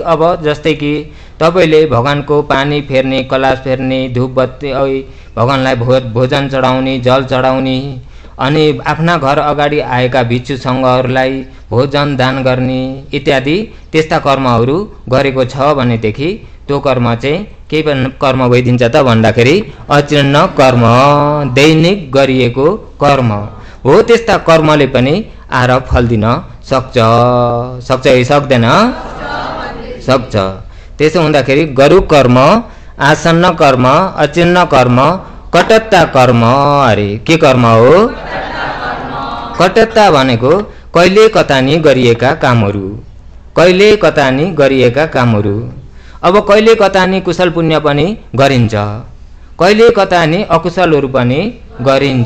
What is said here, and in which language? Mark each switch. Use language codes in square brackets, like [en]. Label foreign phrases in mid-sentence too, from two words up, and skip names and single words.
[ne] अब जस्तै कि तपाईले भगवानको पानी फेर्ने, कलश फेर्ने, धूप बत्ती भगवानलाई भोजन चढाउने, जल चढाउने, अनि आफ्ना घर अगाडि आएका भिक्षु सङ्घहरूलाई भोजन दान गर्ने इत्यादि त्यस्ता कर्महरू गरेको छ भनेदेखि त्यो कर्म चाहिँ के कर्म भइदिन्छ त भन्दाखेरि अचिन्न कर्म, दैनिक गरिएको कर्म हो। त्यस्ता कर्मले पनि आएर फल दिन सक्छ कि सक्दैन? सक्छ। त्यसो हुँदाखेरि गरु कर्म, आसन्न कर्म, अचिन्न कर्म, कटत्ता कर्म। अरे के कर्म हो? कटत्ता भनेको कहिले कतानी गरिएका कामहरू, कहिले कतानी गरिएका कामहरू। अब कहिले कतानी कुशल पुण्य पनि गरिन्छ, कहिले कतानी अकुशलहरू पनि गरिन्छ।